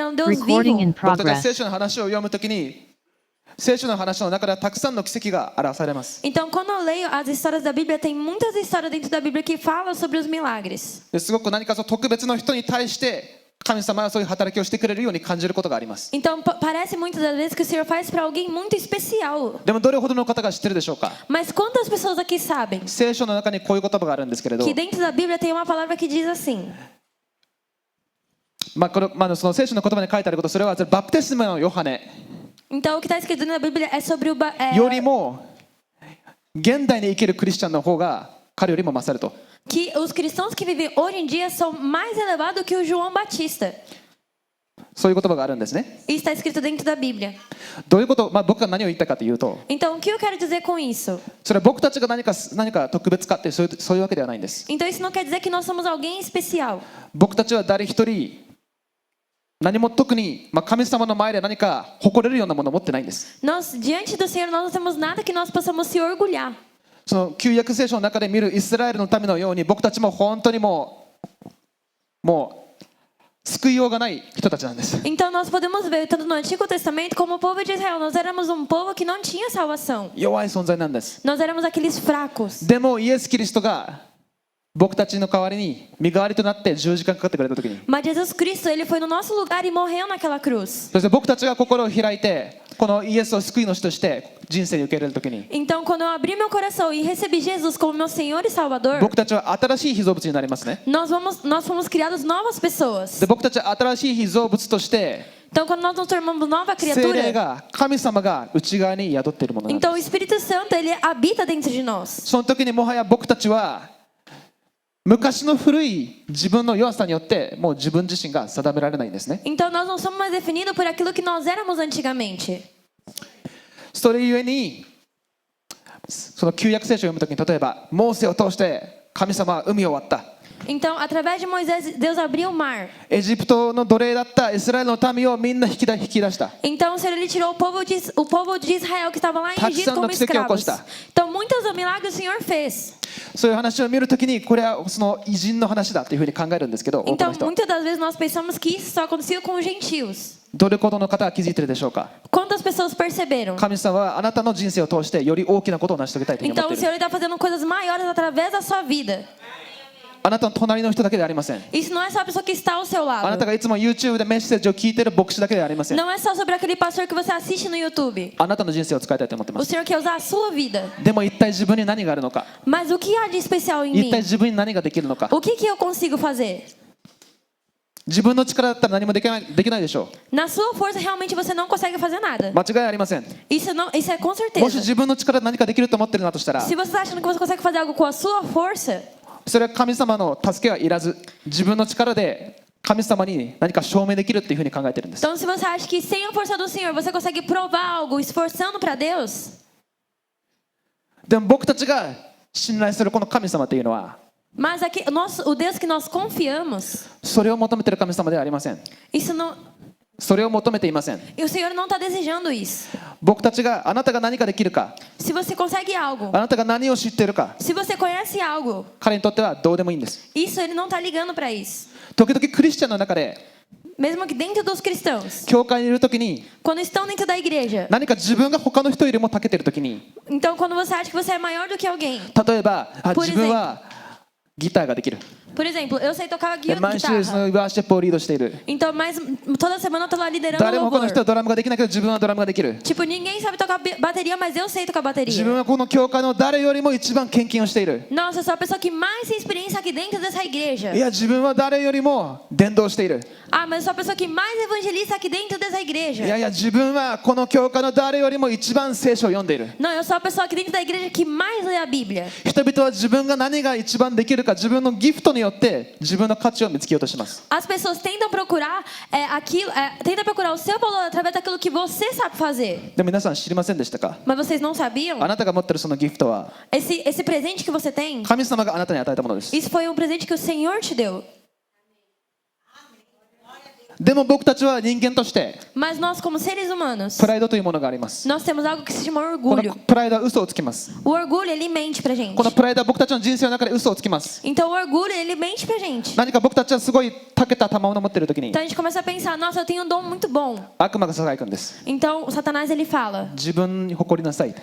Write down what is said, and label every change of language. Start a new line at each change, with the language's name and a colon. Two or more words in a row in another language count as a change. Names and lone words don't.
Portuguese: um Deus
English: Recording
Portuguese: vivo.
English: in
Japanese: 僕たちは
English: progress.
Japanese: 聖書の話を読むときに、聖書の話の中ではたくさんの奇跡が表されます。
Portuguese: Então, quando eu leio as histórias da Bíblia, tem muitas histórias dentro da Bíblia que falam sobre os milagres.
Japanese: ですごく何かその特別な人に対して神様はそういう働きをしてくれるように感じることがあります。
Portuguese: Então, parece muitas das vezes que o Senhor faz para alguém muito especial.
Japanese: でもどれほどの方が知ってるでしょうか。
Portuguese: Mas quantas pessoas aqui sabem
Japanese: 聖書の中にこういう言葉があるんですけれど、
Portuguese: que dentro da Bíblia tem uma palavra que diz assim?
Japanese: その聖書の言葉に書いてあること、それはバプテスマのヨハネ
Portuguese: Então, o que está escrito na Bíblia é sobre o...
Japanese: よりも現代に生きるクリスチャンの方が彼よりも勝ると。
Portuguese: que os cristãos que vivem hoje em dia são mais elevados que o João Batista.
Japanese: そういう言葉があるんですね。
Portuguese: Isso está escrito dentro da Bíblia.
Japanese: どういうこと、僕が何を言ったかというと、
Portuguese: Então, o que eu quero dizer com isso?
Japanese: それは僕たちが何か特別かってそういうわけではないんです。
Portuguese: Então, isso não quer dizer que nós somos alguém especial.
Japanese: 僕たちは誰一人何も特に、神様の前で何か誇れるようなものを持ってないんです。
Portuguese: Nós, diante do Senhor, nós não temos nada que nós possamos se orgulhar.
Japanese: その旧約聖書の中で見るイスラエルの民のように僕たちも本当にもう救いようがない人たちなんです。
Portuguese: Então, nós podemos ver, tanto no Antigo Testamento como o povo de Israel, nós éramos um povo que não tinha salvação.
Japanese: 弱い存在なんです。
Portuguese: Nós éramos aqueles fracos.
Japanese: でもイエス・キリストが僕たちの代わりに身代わりとなって十字架にかかってくれた時に、
Portuguese: Mas Jesus Cristo, ele foi no nosso lugar e morreu naquela cruz.
Japanese: そして僕たちが心を開いてこのイエスを救い主として人生に受け入れる時に、
Portuguese: Então, quando eu abri meu coração e recebi Jesus como meu Senhor e Salvador,
Japanese: 僕たちは新しい被造物になりますね。
Portuguese: nós fomos criados novas pessoas.
Japanese: で僕たちは新しい被造物として
Portuguese: Então, quando nós nos tornamos nova
Japanese: 聖霊
Portuguese: criatura,
Japanese: が神様が内側に宿っているものなんです。
Portuguese: então o Espírito Santo, ele habita dentro de nós.
Japanese: その時にもはや僕たちは昔の古い自分の弱さによってもう自分自身が定められないんですね。
Portuguese: Então, nós não somos mais definidos por aquilo que nós éramos antigamente.
Japanese: それゆえにその旧約聖書を読む時に例えばモーセを通して神様は海を割った。
Portuguese: Então, através de Moisés, Deus abriu o mar.
Japanese: エジプトの奴隷だったイスラエルの民をみんな引き出した。
Portuguese: Então, o Senhor, ele tirou o povo de Israel que estava lá em Egito como
Japanese: たくさんの奇跡を起こし
Portuguese: escravos.
Japanese: た。
Portuguese: Então, muitos milagres o Senhor fez.
Japanese: そういう話を見るときにこれはその偉人の話だというふうに考えるんですけど、多くの
Portuguese: Então,
Japanese: 人
Portuguese: muitas das vezes nós pensamos que isso só acontecia com os gentios.
Japanese: どれほどの方が気づいているでしょうか。
Portuguese: Quantas pessoas perceberam?
Japanese: 神様はあなたの人生を通してより大きなことを成し遂げたいというふうに
Portuguese: Então,
Japanese: 思
Portuguese: o
Japanese: ってい
Portuguese: Senhor
Japanese: る。
Portuguese: está fazendo coisas maiores através da sua vida.
Japanese: あなたの隣の人だけではありません。
Portuguese: Isso não é só a pessoa que está ao seu
Japanese: あなた
Portuguese: lado.
Japanese: がいつも YouTube でメッセージを聞いている牧師だけではありません。
Portuguese: Não é só sobre aquele pastor que você assiste no YouTube.
Japanese: あなたの人生を使いたいと思っていま
Portuguese: O
Japanese: す。
Portuguese: Senhor quer usar a sua vida.
Japanese: でも一体自分に何があるのか、
Portuguese: Mas o que há de especial em
Japanese: 一
Portuguese: mim?
Japanese: 体自分に何ができるのか。
Portuguese: O que eu consigo fazer?
Japanese: 自分の力だったら何もできないでしょ
Portuguese: Na sua força, realmente você não consegue fazer nada.
Japanese: う。間違いありません。
Portuguese: Isso é com
Japanese: もし
Portuguese: certeza.
Japanese: 自分の力で何かできると思ってるなとしたら、
Portuguese: Se você está achando que você consegue fazer algo com a sua força,
Japanese: それは神様の助けはいらず、自分の力で神様に何か証明できるっていうふうに考えてるんです。
Portuguese: então se você acha que sem a força do Senhor você consegue provar algo esforçando para Deus,
Japanese: でも僕たちが信頼するこの神様というのは、
Portuguese: mas aqui, o Deus que nós confiamos,
Japanese: それを求めている神様ではありません。
Portuguese: isso não,
Japanese: それを求めていません。
Portuguese: e o Senhor não está desejando isso.
Japanese: 僕たちがあなたが何かできるか、
Portuguese: Se você consegue algo,
Japanese: あなたが何を知っているか、
Portuguese: se você conhece algo,
Japanese: 彼にとってはどうでもいいんです。
Portuguese: isso ele não está ligando para isso.
Japanese: 時々クリスチャンの中で
Portuguese: Mesmo que dentro dos cristãos,
Japanese: 教会にいる時に
Portuguese: quando estão dentro da igreja,
Japanese: 何か自分が他の人よりも長けている時に、
Portuguese: então quando você acha que você é maior do que alguém,
Japanese: 例えば
Portuguese: Por
Japanese: 自分はギターができる、
Portuguese: por exemplo, eu sei tocar
Japanese: 毎週そ
Portuguese: guitarra,
Japanese: のワーシップをリードしている、
Portuguese: então toda semana eu tô lá liderando
Japanese: 誰も他の
Portuguese: louvor.
Japanese: 人はドラムができないけど自分はドラムができる。
Portuguese: Tipo, ninguém sabe tocar bateria, mas eu sei tocar
Japanese: 自分
Portuguese: bateria.
Japanese: はこの教会の誰よりも一番献金をしている。
Portuguese: Nossa, eu sou a pessoa que mais tem experiência aqui dentro dessa igreja.
Japanese: いや自分は誰よりも伝道している。
Portuguese: Ah, mas eu sou a pessoa que mais evangelista aqui dentro dessa
Japanese: い
Portuguese: igreja.
Japanese: やいや自分はこの教会の誰よりも一番聖書を読んでいる。
Portuguese: Não, eu sou a pessoa aqui dentro da igreja que mais lê a Bíblia.
Japanese: 人々は自分が何が一番できるか、自分のギフトによって自分の価値を見つけようとします。
Portuguese: As pessoas tentam procurar tentam procurar o seu valor através daquilo que você sabe fazer.
Japanese: でも皆さん知りませんでしたか。
Portuguese: Mas vocês não sabiam?
Japanese: あなたが持っているそのギフトは
Portuguese: Esse presente que você tem,
Japanese: 神様があなたに与えたものです。
Portuguese: isso foi um presente que o Senhor te deu.
Japanese: でも僕たちは人間として
Portuguese: Mas nós, como seres humanos,
Japanese: プライドというものがあります。
Portuguese: nós temos algo que se chama
Japanese: この
Portuguese: orgulho.
Japanese: プライドは嘘をつきます。
Portuguese: O orgulho, ele mente pra gente.
Japanese: このプライドは僕たちの人生の中で嘘をつきます。
Portuguese: Então, o orgulho, ele mente pra gente.
Japanese: 何か僕たちはすごい長けた賜物を持っている時に
Portuguese: Então, a gente começa a pensar, nossa, eu tenho um dom muito bom.
Japanese: 悪魔がささやくんです。
Portuguese: Então, o Satanás, ele fala,
Japanese: 自分に誇りなさい。